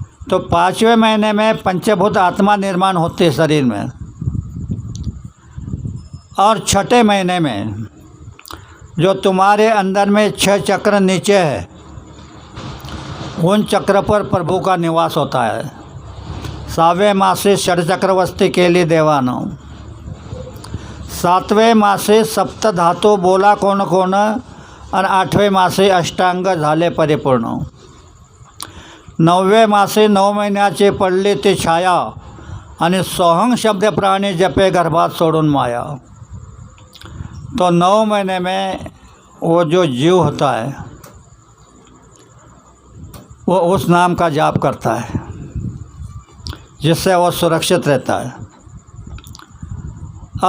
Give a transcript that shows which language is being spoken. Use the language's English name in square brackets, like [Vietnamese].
[Hindi] तो 5वें महीने में पंचभूत आत्मा निर्माण होती है शरीर में, और 6ठे महीने में जो तुम्हारे अंदर में 6 चक्र नीचे है, उन चक्र पर प्रभु का निवास होता है। [Marathi] 7वें मासे षडचक्रवस्ती केली देवानं, 7वें मासे सप्त धातू बोला कोण कोण, आणि 8वें मासे अष्टांग झाले परिपूर्ण। 9वें मासे 9 महिन्याची पडली ती छाया, आणि सोहंग शब्द प्राणी जपे गर्भात सोडून माया। [Hindi] तो 9 महीने में वो जो जीव होता है वो उस नाम का जाप करता है, जिससे वो सुरक्षित रहता है।